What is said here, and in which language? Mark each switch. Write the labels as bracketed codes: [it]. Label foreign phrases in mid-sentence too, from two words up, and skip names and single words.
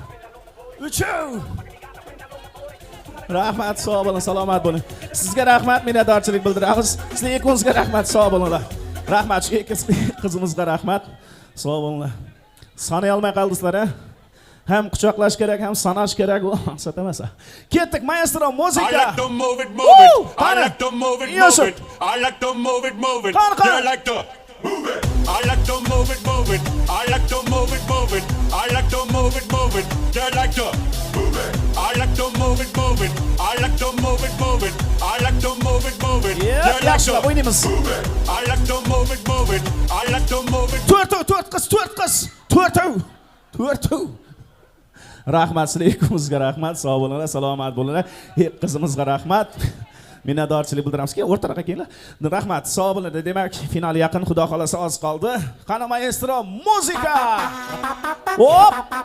[uz] Rahmat, sog' bo'ling, salomat bo'ling. Sizga rahmat, minnatdorchilik bildiramiz. Sizlar ikkovingizga rahmat, sog' bo'linglar. Rahmat, shu ikki qizimizga rahmat. Sog' bo'linglar. Sanay olmay qoldingizlar, ha? Ham quchoqlash kerak, ham sanash kerak, u maqsad emas. Ketdik, maestro muzika. [en] I like to move it. I like to move it. I like to move it. You like to move it. I like to move it. I like to move it. I like to move it. You like to move it. I like to move it. I like to move it. I like to move it. Yeah, you like to move it. I like to move it. I like to move it. [uz] To'rt. Rahmat, sizlar ikkovingizga rahmat, sog' bo'linglar, salomat bo'linglar. Qizimizga rahmat. Minnatdorchilik bildiramiz. O'rtaroqqa kelinglar. Rahmat, sog' bo'linglar. Demak, final yaqin, xudo xolasa oz qoldi. Qani maestro muzika. Hop.